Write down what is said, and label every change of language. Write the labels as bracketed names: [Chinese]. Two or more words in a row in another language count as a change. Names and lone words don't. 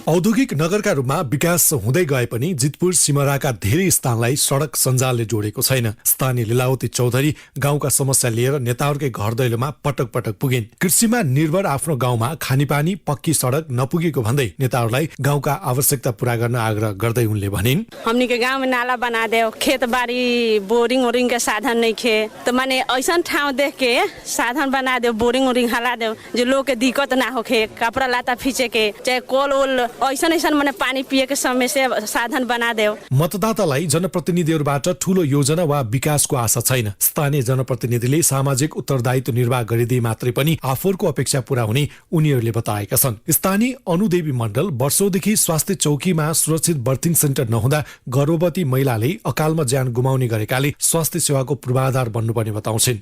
[Nepali] औद्योगिक नगरका रूपमा विकास हुँदै गए पनि जितपुर सिमराका धेरै स्थानलाई सडक सञ्जालले जोडेको छैन। स्थानीय लीलावती चौधरी गाउँका समस्या लिएर नेताहरूकै घर दैलोमा पटक पटक पुगिन्। कृषिमा निर्भर आफ्नो गाउँमा खानेपानी पक्की सडक नपुगेको भन्दै नेताहरूलाई गाउँका आवश्यकता पूरा गर्न आग्रह गर्दै उनले भनिन्, [Bhojpuri] हमनी के गाँव में नाला बना दे, खेतबारी बोरिंग ओरिंग के साधन नहीं खे, तो माने ऐसा ठाव देख के साधन बना दे, बोरिंग ओरिंग हला दे, जो लोग के दिक्कत ना होखे, कपड़ा लाता फीचे के, चाहे कोल ओल ऐसा माने पानी पिए के समय से साधन बना दे। [Nepali] मतदातालाई जनप्रतिनिधिहरूबाट ठूलो योजना वा विकासको आशा छैन। स्थानीय जनप्रतिनिधिले सामाजिक उत्तरदायित्व निर्वाह गरिदिए मात्रै पनि आफूहरूको अपेक्षा पूरा हुने उनीहरूले बताएका छन्। स्थानीय अनुदेवी मण्डल वर्षौंदेखि स्वास्थ्य चौकीमा सुरक्षित बर्थिङ सेन्टर नहुँदा गर्भवती महिलाले अकालमा ज्यान गुमाउने गरेकाले स्वास्थ्य सेवाको पूर्वाधार बन्नुपर्ने बताउँछिन्।